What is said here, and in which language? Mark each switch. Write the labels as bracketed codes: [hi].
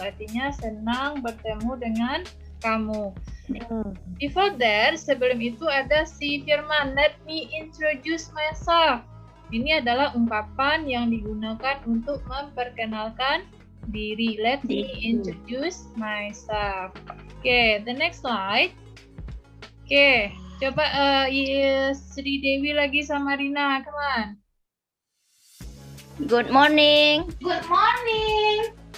[id] Artinya senang bertemu dengan kamu. [en] Before that, [id] sebelum itu ada si Firman. [en] Let me introduce myself. [id] Ini adalah ungkapan yang digunakan untuk memperkenalkan diri. [en] Let me introduce myself. Okay, the next slide. Okay, [id] coba Sri Dewi lagi sama Rina. [en] Come on. Good morning. Good morning.